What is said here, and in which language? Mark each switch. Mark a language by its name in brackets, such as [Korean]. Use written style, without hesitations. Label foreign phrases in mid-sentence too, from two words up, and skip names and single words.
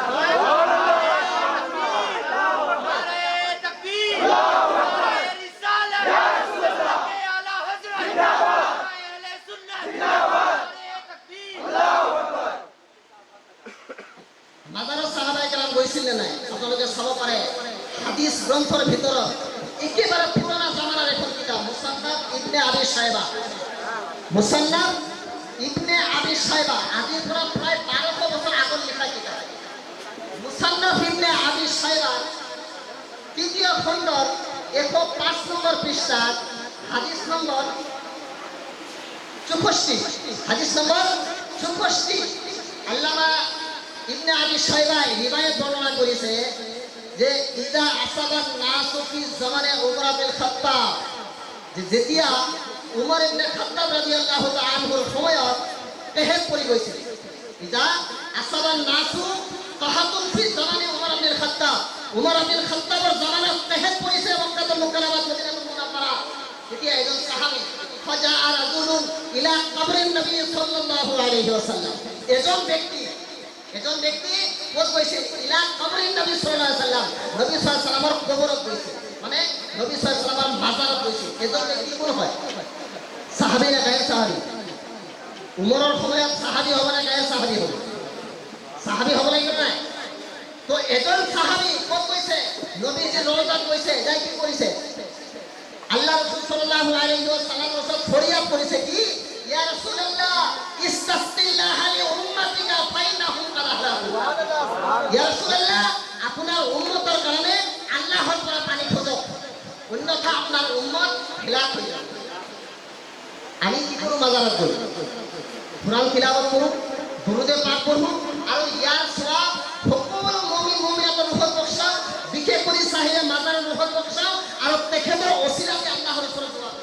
[Assamese] মাজাৰত সাহাবায়ে কেৰাম গৈছিল নে নাই? আপোনালোকে চাব পাৰে হাদিস গ্ৰন্থৰ ভিতৰত একেবাৰে পুৰণা জামানাৰ এখন কিতাপ, মুসান্নাফ ইবনে আবি শাইবা। মুসান্নাফ ইবনে আবি শাইবা আজিৰ পৰা প্ৰায় 1200 বছৰ আগত লিখা কিতাপ। মুসান্নাফ ইবনে আবি শাইবা 3য় খণ্ডৰ 105 নম্বৰ পৃষ্ঠাত হাদিস নম্বৰ 64, হাদিস নম্বৰ 64 আল্লামা ইবনে আবি শাইবা রিবায়াত [Bangla] বর্ণনা করেছে [Assamese] যে [Arabic] إذا أصاب الناس في زمن عمر بن الخطاب, [Assamese] যে যেতিয়া উমর ইবনে খাত্তাব [Arabic] رضي الله تعالى عنه [Assamese] সময়ত তেহেত পৰি গৈছিল। [Arabic] إذا أصاب الناس قحط في زمن عمر بن الخطاب, [Assamese] উমর ইবনে খাত্তাবৰ জামানাত তেহেত পৰিছে মক্কাতুল মুকাররমাত মদিনাতুল মুনাওয়ারা। [Arabic] তেতিয়া এজন সাহাবী فجاء رجل إلى قبر النبي صلى الله عليه وسلم, [Assamese] এজন ব্যক্তি ক'ত গৈছে? [Arabic] إلى قبر النبي صلى الله عليه وسلم, [Assamese] নবী [Arabic] صلى الله عليه وسلم [Assamese] কবৰত গৈছে, মানে নবী [Arabic] صلى الله عليه وسلم [Assamese] মাজাৰত গৈছে। এজন ব্যক্তি কোন হয়? সাহাবী না গায়ৰ সাহাবী? উমৰৰ সময়ত সাহাবী হ'ব না গায়ৰ সাহাবী হ'ব? সাহাবী হ'ব লাগিব নাই? তো এজন সাহাবী ক'ত গৈছে? নবীজি ৰওজাত গৈছে, যাই কি কৰিছে? [Arabic] الله رسول صلى الله عليه وسلم [Assamese] ওচৰত ফৰিয়াদ কৰিছে কি? [Arabic] يا رسول الله استسق الله لأمتك فإنهم قد هلكوا. يا رسول الله, [Assamese] আপোনাৰ উম্মতৰ কাৰণে আল্লাহৰ পৰা পানী খোজক, অন্যথা আপোনাৰ উম্মত হেলাক হৈ যাব। আমি কি কৰোঁ মাজাৰত গৈ কোৰাণ তিলাৱত কৰোঁ, দুৰুদে পাঠ পঢ়োঁ আৰু ইয়াৰ সওৱাব সকলো মুমিন মুমিনাতৰ মুখত বখচাওঁ, বিশেষ কৰি চাহিলে মাজাৰৰ মুখত বখচাওঁ আৰু তেখেতৰ অচিলাতে আল্লাহৰ ওচৰত দোৱা কৰোঁ।